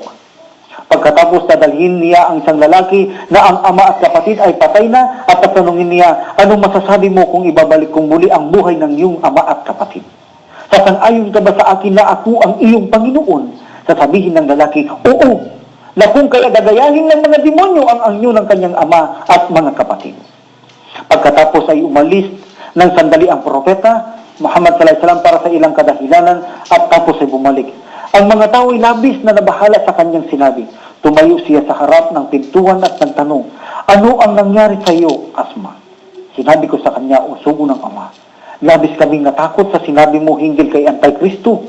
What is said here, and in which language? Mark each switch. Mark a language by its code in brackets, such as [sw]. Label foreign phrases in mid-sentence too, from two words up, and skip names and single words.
[tl] Pagkatapos dadalhin niya ang isang lalaki na ang ama at kapatid ay patay na at tatanungin niya, anong masasabi mo kung ibabalik kong muli ang buhay ng iyong ama at kapatid? Sasang-ayon ka ba sa akin na ako ang iyong Panginoon? Sasabihin ng lalaki, oo, na kung kaya gagayahin ng mga demonyo ang anyo ng kanyang ama at mga kapatid. Pagkatapos ay umalis ng sandali ang propeta Muhammad [ar] صلى الله عليه وسلم [tl] para sa ilang kadahilanan at tapos ay bumalik. Ang mga tao ay labis na nabahala sa kanyang sinabi. Tumayo siya sa harap ng pintuan at nagtanong, ano ang nangyari sa iyo, Asma? Sinabi ko sa kanya, o sugo ng ama, labis kaming natakot sa sinabi mo hinggil kay Antikristo.